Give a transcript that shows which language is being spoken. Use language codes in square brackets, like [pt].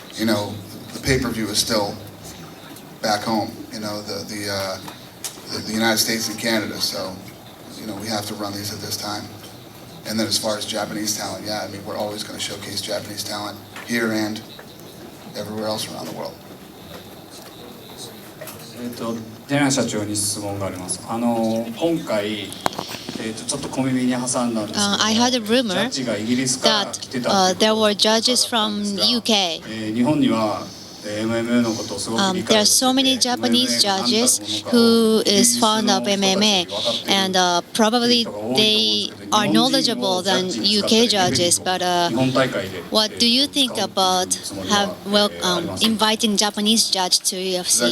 [en] You know, the pay-per-view is still back home. You know, the United States and Canada. So, you know, we have to run these at this time. And then as far as Japanese talent, yeah, I mean, we're always going to showcase Japanese talent here and everywhere else around the world. [ja] ジェナ社長に質問があります。今回ちょっと小耳に挟んだんですけど、 [en] I heard a rumor [ja] ジャッジがイギリスから来てたって [en] there were judges from UK. [ja] 日本には MMA のことをすごく理 [en] There [ja] 解 [en] are so many Japanese judges who is fond of MMA, and probably they are knowledgeable than UK judges. But what do you think about inviting Japanese judge to Is that a